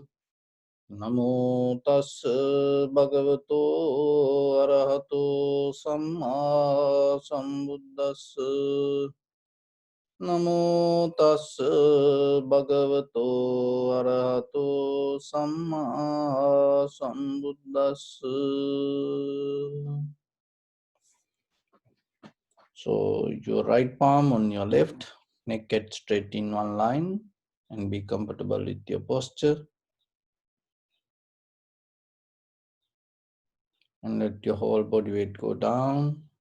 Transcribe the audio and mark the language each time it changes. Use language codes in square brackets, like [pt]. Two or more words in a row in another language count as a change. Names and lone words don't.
[pi] Namo tassa bhagavato arahato samma sambuddhassa. Namo tassa bhagavato arahato samma sambuddhassa. [en] So your right palm on your left, neck get straight in one line and be comfortable with your posture. And let your whole body weight go down.